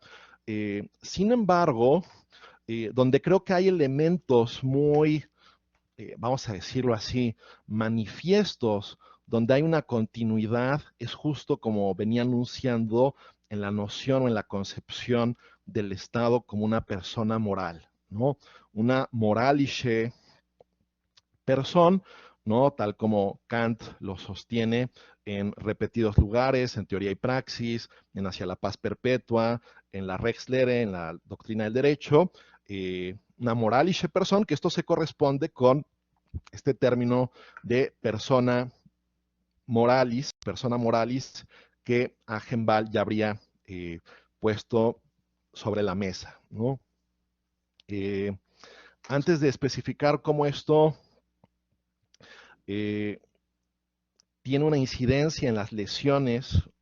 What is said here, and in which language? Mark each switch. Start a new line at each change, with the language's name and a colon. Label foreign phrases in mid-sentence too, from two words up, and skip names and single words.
Spanish: Sin embargo, donde creo que hay elementos muy vamos a decirlo así, manifiestos donde hay una continuidad, es justo como venía anunciando en la noción o en la concepción del Estado como una persona moral, ¿no?
German: Una moralische person,
Spanish: ¿no? Tal como Kant lo sostiene en repetidos lugares, en Teoría y Praxis, en Hacia la Paz Perpetua, en la Rechtslehre, en la Doctrina del Derecho, una
German: moralische person,
Spanish: que esto se corresponde con este término de
Latin: persona moralis,
Spanish: que Agenbal ya habría puesto sobre la mesa, ¿no? Eh, Antes de especificar cómo esto eh, tiene una incidencia en las lesiones, ¿no?